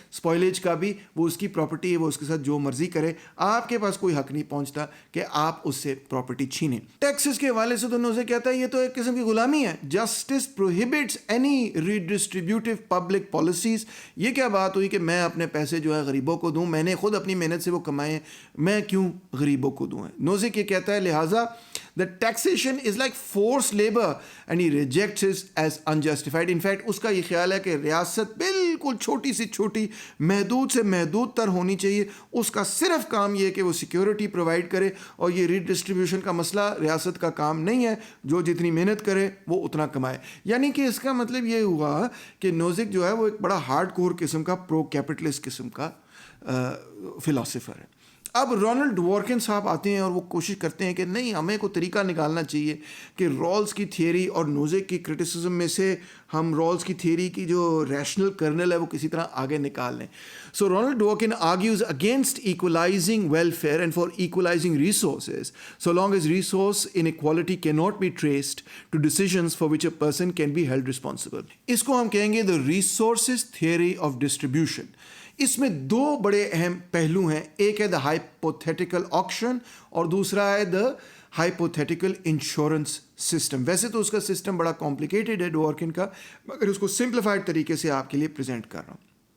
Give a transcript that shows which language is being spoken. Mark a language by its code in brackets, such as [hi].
[ur] اسپوائلیج کا بھی وہ اس کی پراپرٹی ہے، وہ اس کے ساتھ جو مرضی کرے، آپ کے پاس کوئی حق نہیں پہنچتا کہ آپ اس سے پراپرٹی چھینیں. ٹیکسز کے حوالے سے تو نوزک کہتا ہے یہ تو ایک قسم کی غلامی ہے. [en] Justice prohibits any redistributive public policies. [ur] یہ کیا بات ہوئی کہ میں اپنے پیسے جو ہے غریبوں کو دوں؟ میں نے خود اپنی محنت سے وہ کمائے، میں کیوں غریبوں کو دوں؟ نوزک یہ کہتا ہے لہٰذا [en] that taxation is like forced labor and he rejects it as unjustified. [ur] In fact اس کا یہ خیال ہے کہ ریاست بالکل چھوٹی سے چھوٹی محدود سے محدود تر ہونی چاہیے, اس کا صرف کام یہ ہے کہ وہ سیکیورٹی پرووائڈ کرے, اور یہ ریڈسٹریبیوشن کا مسئلہ ریاست کا کام نہیں ہے, جو جتنی محنت کرے وہ اتنا کمائے. یعنی کہ اس کا مطلب یہ ہوا کہ نوزک جو ہے وہ ایک بڑا ہارڈ کور قسم کا پرو کیپٹلسٹ قسم کا فلاسفر ہے. اب رونلڈ ڈورکن صاحب آتے ہیں اور وہ کوشش کرتے ہیں کہ نہیں, ہمیں کوئی طریقہ نکالنا چاہیے کہ رولز کی تھیوری اور نوزک کی کرٹیسزم میں سے ہم رولز کی تھیوری کی جو ریشنل کرنل ہے وہ کسی طرح آگے نکال لیں. [en] So Ronald Dworkin argues against equalising welfare and for equalising resources so long as resource inequality cannot be traced to decisions for which a person can be held responsible. [ur] اس کو ہم کہیں گے [en] the resources theory of distribution. [ur] اس میں دو بڑے اہم پہلو ہیں, ایک ہے [en] the hypothetical auction [ur] اور دوسرا ہے [en] The hypothetical insurance system. [ur] ویسے تو اس کا سسٹم بڑا کمپلیکیٹڈ ہے ڈورکن کا, مگر اس کو سمپلیفائڈ طریقے سے آپ کے لیے پریزنٹ کر رہا ہوں.